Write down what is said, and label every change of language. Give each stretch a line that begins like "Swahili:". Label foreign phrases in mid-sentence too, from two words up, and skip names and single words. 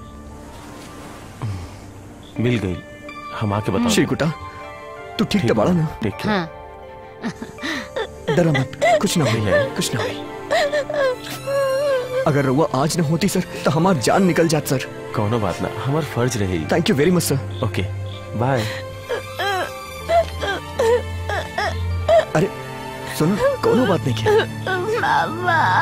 Bhojpuri: मिल गई, हम आके बताओ। शिकुटा, तू ठीक तो बड़ा ना? ठीक है। हाँ। डरा मत, कुछ ना हुई है, कुछ ना हुई। अगर रउआ आज न होती सर तो हमार जान निकल जात सर। कोनो बात ना, हमार फर्ज रही।
English: thank you very much sir. okay bye.
Bhojpuri: अरे सुनो, कोनो बात नहीं किया। मामा।